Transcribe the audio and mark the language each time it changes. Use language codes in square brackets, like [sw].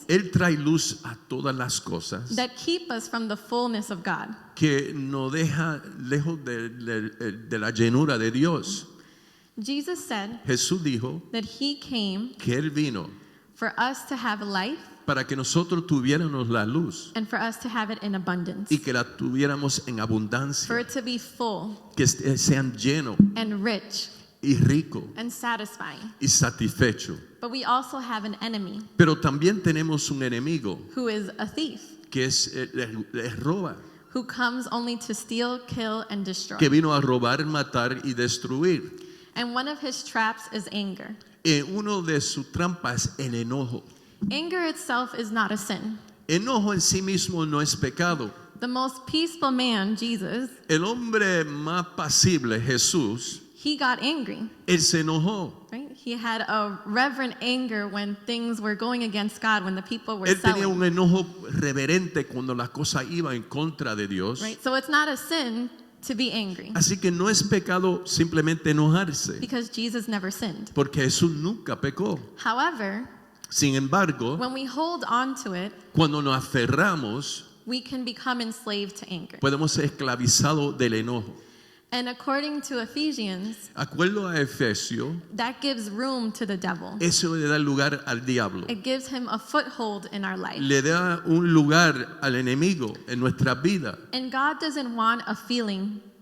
[es] Él trae luz a todas las cosas [en] that keep us from the fullness of God. [es] que nos deja lejos de la llenura de Dios. [en] Jesus said [es] Jesús dijo [en] that He came [es] que Él vino [en] for us to have life [es] para que nosotros tuviéramos la luz [en] and for us to have it in abundance, [es] y que la tuviéramos en [en] for [es] abundancia, [en] it to be full [es] que sean llenos [en] and rich [es] y ricos [en] and satisfying. [es] y satisfechos. [en] But we also have an enemy [es] Pero también tenemos un enemigo [en] who is a thief, [es] que les roba, [en] who comes only to steal, kill, and destroy. [es] que vino a robar, matar y destruir. [en] And one of his traps is anger. [es] Uno de sus trampas es el enojo. [en] Anger itself is not a sin. [es] Enojo en sí mismo no es pecado. [en] The most peaceful man, Jesus, [es] El hombre más pasible, Jesús, [en] he got angry, [es] él se enojó. [en] right? He had a reverent anger when things were going against God, when the people were [es] Él tenía un [en] selling, [es] enojo reverente cuando las cosas iban en contra de Dios. [en] right? So it's not a sin to be angry [es] Así que no es pecado simplemente enojarse, [en] because Jesus never sinned. [es] porque Jesús nunca pecó. [en] However, [es] Sin embargo, [en] when we hold on to it, [es] cuando nos aferramos, [en] we can become enslaved to anger. [es] podemos ser esclavizados del enojo. [en] And according to Ephesians, [es] Acuerdo a Efesios, [en] that gives room to the devil. [es] eso le da lugar al diablo. [en] It gives him a foothold in our life. [es] Le da un lugar al enemigo en nuestra vida. [en] And God doesn't want a feeling,